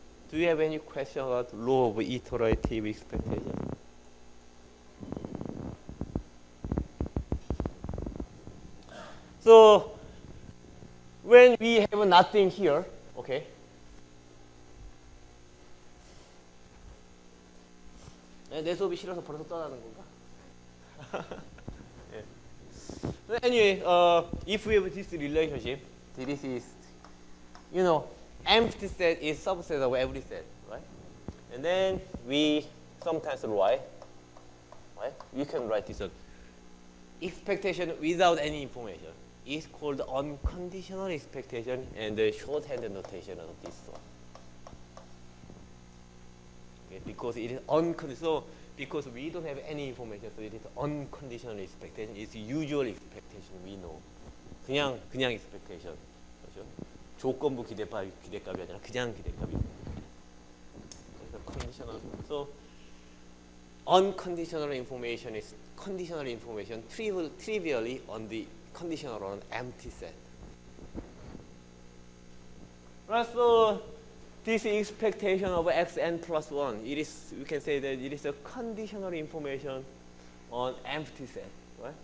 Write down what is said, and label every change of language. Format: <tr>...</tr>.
<en>Do you have any question about law of iterative expectation? So when we have nothing here, okay?</en> <ko>내 수업이 싫어서 벌써 떠나는 건가?</ko> <en>yeah. Anyway, if we have this relationship, this is, you know, empty set is subset of every set, right? And then we sometimes write, right? We can write this one. Expectation without any information is called unconditional expectation, and the shorthand notation of this one. Okay, because it is unconditional, because we don't have any information, so it is unconditional expectation. It's usual expectation we know.</en> <ko>그냥 expectation, 그렇죠? 조건부 기대값이 아니라 그냥 기대값이.</ko> <en>Conditional. So unconditional information is conditional information trivially on the conditional on empty set. Right, so this expectation of xn plus 1, it is, we can say that it is a conditional information on empty set, right?</en>